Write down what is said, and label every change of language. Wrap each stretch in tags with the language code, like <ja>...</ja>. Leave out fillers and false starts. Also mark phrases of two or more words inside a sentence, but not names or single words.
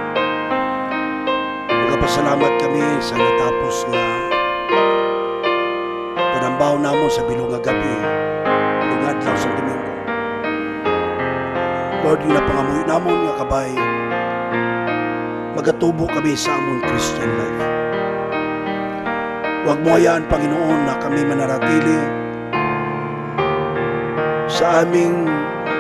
<hil>Magpasalamat kami sa natapos na panambaw namo sa bilong nga gabi. Lugad lang sa Domingo. Lord, yung napangamuyo namon nga kabay, magatubo kami sa among</hil> <en>Christian life.</en> <tl>Huwag mo hayaan, Panginoon, na kami manaratili sa aming</tl>